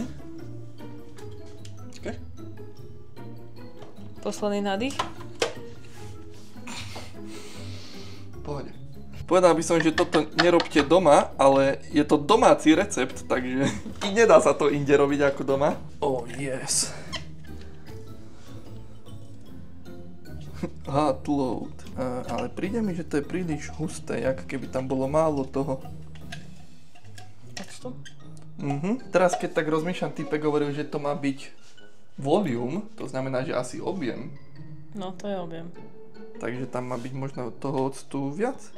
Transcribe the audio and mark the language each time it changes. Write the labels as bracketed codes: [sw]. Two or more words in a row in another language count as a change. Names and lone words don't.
[sk] Počkaj. Posledný nádych. Pohode. Povedal by som, že toto nerobte doma, ale je to domáci recept, takže nedá sa to inde robiť ako doma. [en] Oh yes. Hot load. [sk] Ale príde mi, že to je príliš husté, jak keby tam bolo málo toho. Octu? Teraz keď tak rozmýšľam, typek hovoril, že to má byť volume, to znamená, že asi objem. No, to je objem. Takže tam má byť možno toho octu viac.